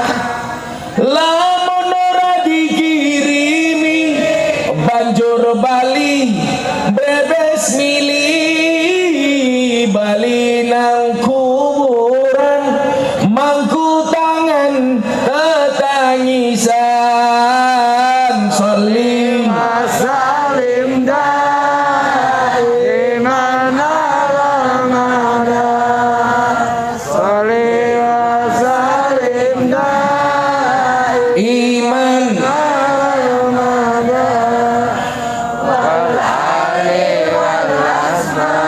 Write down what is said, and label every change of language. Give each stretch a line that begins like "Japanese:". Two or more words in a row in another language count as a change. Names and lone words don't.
Javanese: Lamun ora dikirimi banjur bali brebes mili bali nang kuburan mangku tangan tetangisan.
Arabic: صل وسلم دائما على مدى. صل وسلم دائما على مدى. والآل والأصحاب